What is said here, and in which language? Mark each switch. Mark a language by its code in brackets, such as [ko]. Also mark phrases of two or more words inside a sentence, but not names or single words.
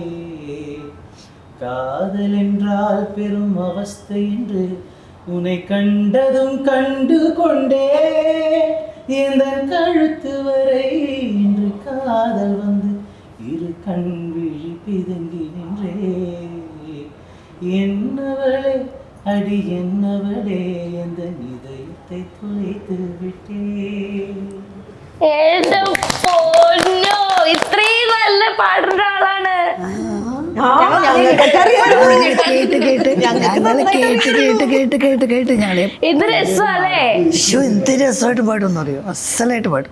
[ta] காதல் என்றால் பெரும் அவஸ்தை என்று உன்னை கண்டதும் கண்டு கொண்டே எந்தன் கழுத்து வரை இன்று காதல் வந்து இரு கண் விழி பிதுங்கி நின்றே என்னவளே அடி என்னவளே எந்த இதயத்தை துளைத்து விட்டே. [ml] എന്റെ പൊന്നോ, ഇത്രയും നല്ല പാടുന്ന ആളാണ്. ഞങ്ങളെ ഇത് രസമല്ലേ? എന്ത് രസമായിട്ട് പാടുമെന്ന് അറിയോ, അസലായിട്ട് പാടും.